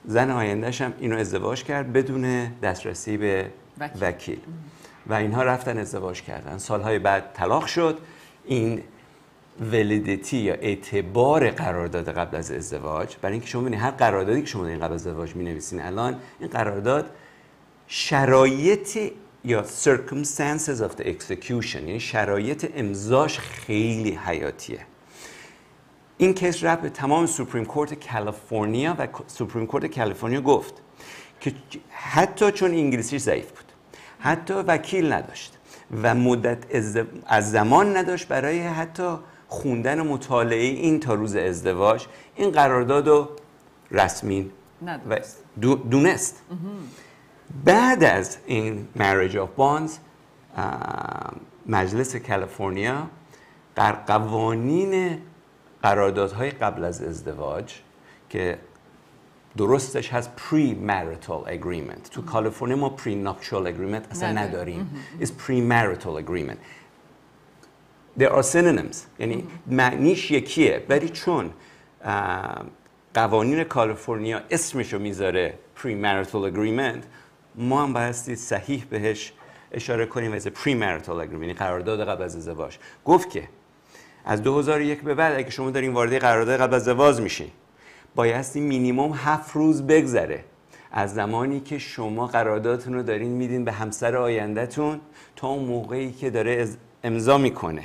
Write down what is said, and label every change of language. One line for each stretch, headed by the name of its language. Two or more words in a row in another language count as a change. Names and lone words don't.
Persian: زن آیندهش هم اینو ازدواج کرد بدون دسترسی به وکیل و اینها رفتن ازدواج کردن. سالهای بعد طلاق شد. این ولیدیتی یا اعتبار قرارداد قبل از ازدواج، برای اینکه شما ببینید هر قراردادی که شما در قبل از ازدواج می‌نویسین الان این قرارداد شرایط یا
English: circumstances of the execution،
Persian: یعنی شرایط امضاش خیلی حیاتیه. این کیس رفت به تمام سوپریم کورت کالیفرنیا و سوپریم کورت کالیفرنیا گفت که حتی چون انگلیسیش ضعیف بود، حتی وکیل نداشت و مدت از زمان نداشت برای حتی خوندن و مطالعه این تا روز ازدواج، این قرارداد رو رسمی دونست. بعد از این marriage of bonds مجلس کالیفرنیا در قوانین قراردادهای قبل از ازدواج که درستش هست
English: pre-marital agreement،
Persian: تو کالیفرنیا ما
English: pre-nuptial agreement
Persian: اصلا نداریم،
English: is pre-marital agreement. There are synonyms،
Persian: یعنی معنیش یکیه، ولی چون قوانین کالیفرنیا اسمشو میذاره
English: pre-marital agreement،
Persian: ما هم بایستی صحیح بهش اشاره کنیم از
English: pre-marital agreement،
Persian: یعنی قرارداد قبل از ازدواج. گفت که از 2001 به بعد اگه شما دارین وارد قرارداد قبل از ازدواج میشین، بایستی مینیمم 7 روز بگذره از زمانی که شما قراردادتون رو دارین میدین به همسر آیندهتون تا اون موقعی که داره امضا میکنه.